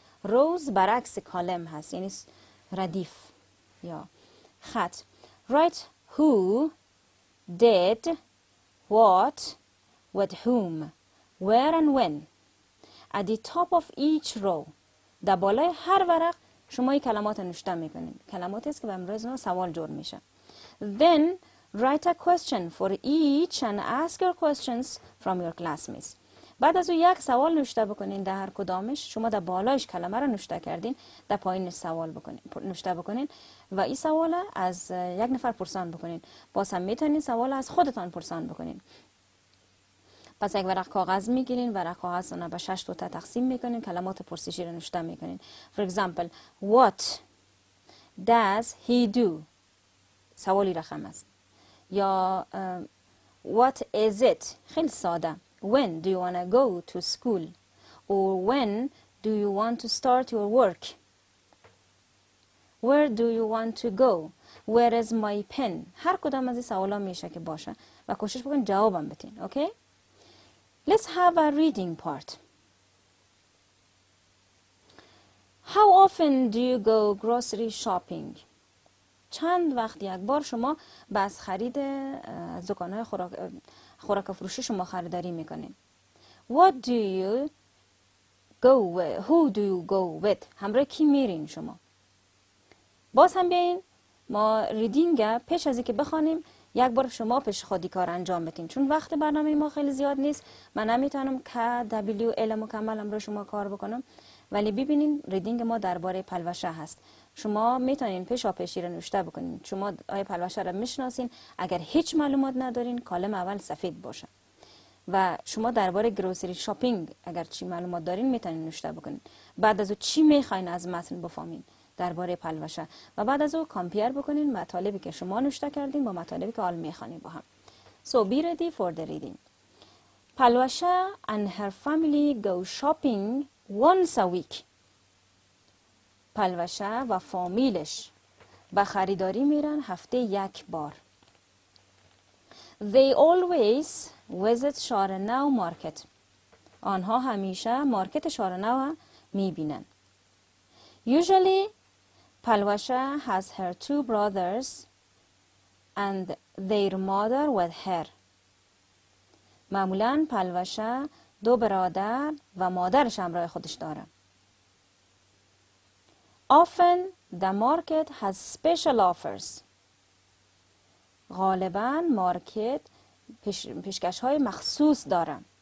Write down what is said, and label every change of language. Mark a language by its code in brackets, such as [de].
[fa] rows برعکس کالم هست، یعنی ردیف یا خط. [en] write who, did, what, with whom, where and when. At the top of each row. [fa] در بالای هر ورق شما این کلمات نوشته میکنین. کلماتی است که به امروز سوال جور میشه. [en] Then write a question for each and ask your questions from your classmates. [fa] بعد از او یک سوال نوشته بکنین، در هر کدامش شما در بالایش کلمه رو نوشته کردین، در پایینش سوال بکنین، نوشته بکنین و این سوال از یک نفر پرسان بکنین. باز هم میتونین سوال از خودتان پرسان بکنین. پس یک ورق کاغذ میگیرین، ورق کاغذ رو به 6 توته تقسیم میکنین، کلمات پرسشی رو نوشته میکنین. [en] For example, what does he do؟ [fa] سوالی رقم است. یا [en] what is it؟ [fa] خیلی ساده. [en] When do you want to go to school? Or when do you want to start your work? Where do you want to go? Where is my pen? [fa] هر کدام از این سوالا میشه که باشه و کوشش بکنین جوابم بدین. [en] Okay? Let's have a reading part. How often do you go grocery shopping? [fa] چند وقت یک بار شما از خرید از دکان‌های خوراک فروشی شما خریداری میکنین؟ [en] What do you go with? Who do you go with? [fa] همراه کی میرین شما؟ باز هم بیاین ما ریدینگ پیش از اینکه بخوانیم یک بار شما پیش خودی کار انجام بدین، چون وقت برنامه ما خیلی زیاد نیست. من نمیتونم که WL مکمل امروز شما کار بکنم، ولی ببینین ریدینگ ما درباره پلوشه هست. شما میتونین پیشا پیشی رو نوشته بکنین. شما آیه پلوشه رو میشناسین، اگر هیچ معلومات ندارین کالم اول سفید باشه و شما درباره گروسری شاپینگ اگر چی معلومات دارین میتونین نوشته بکنین. بعد از او چی میخواین از متن بفهمین درباره پلوشه و بعد از او کامپیر بکنین مطالبی که شما نوشته کردین با مطالبی که حال میخوانین با هم. [en] So be ready for the reading. Palwasha and her family go shopping once a week. [fa] پلوشه و فامیلش به خریداری میرن هفته یک بار. [en] They always visit شارنو market. [fa] آنها همیشه مارکت شارنو میبینن. [en] Usually, Palwasha has her 2 brothers and their mother with her. [fa] معمولاً پلوشه 2 برادر و مادرش همراه خودش داره. [en] Often, the market has special offers. [fa] غالباً مارکت پیشکش های مخصوص داره.